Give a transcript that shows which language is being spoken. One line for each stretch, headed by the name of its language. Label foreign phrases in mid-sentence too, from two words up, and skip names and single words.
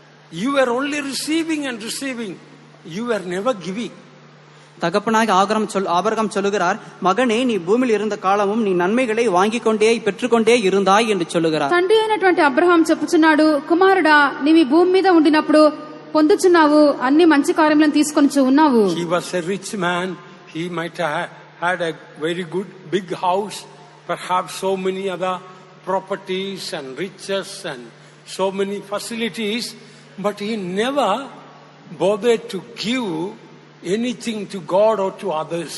English: You were only receiving and receiving. You were never giving.
Tamil: தகப்பனாக ஆபிரகாம் சொல்லுகிறார், மகனே நீ பூமியில் இருந்த காலமும் நீ நன்மைகளை வாங்கிக் கொண்டே பெற்றுக்கொண்டே இருந்தாய் என்று சொல்லுகிறார்.
Telugu: తండ్రి అయినటువంటి అబ్రహాం చెప్పుచున్నాడు, కుమారుడా నీవి భూమి మీద ఉండినప్పుడు పొందుచున్నావు, అన్ని మంచి కార్యములను తీసుకొనిచు ఉన్నావు.
English: He was a rich man. He might have had a very good big house, perhaps so many other properties and riches and so many facilities, but he never bothered to give anything to God or to others.